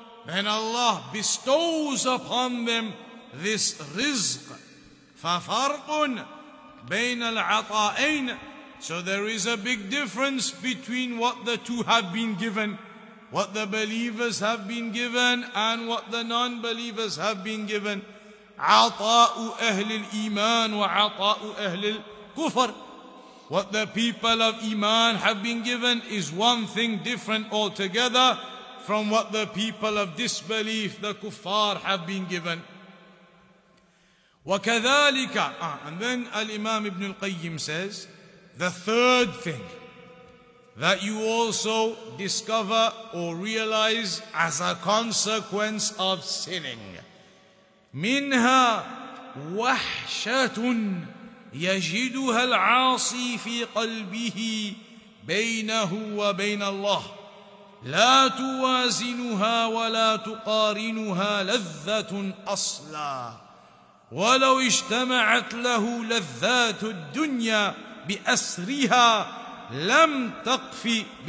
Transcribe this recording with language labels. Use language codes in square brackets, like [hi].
[en] Then Allah bestows upon them this rizq. [ar] فَفَرْقٌ بَيْنَ الْعَطَائَيْنِ. [en] So there is a big difference between what the two have been given, what the believers have been given and what the non-believers have been given. [ar] عَطَاءُ أَهْلِ الْإِيمَانِ وَعَطَاءُ أَهْلِ الْكُفْرِ. [en] What the people of Iman have been given is one thing different altogether from what the people of disbelief, the kuffar, have been given. [ar] وَكَذَلِكَ [en] And then Al-Imam Ibn Al-Qayyim says, the third thing that you also discover or realize as a consequence of sinning. [ar] منها وحشة يجدها العاصي في قلبه بينه وبين الله لا توازنها ولا تقارنها لذة أصلا ولو اجتمعت له لذات الدنيا بأسرها لم تفي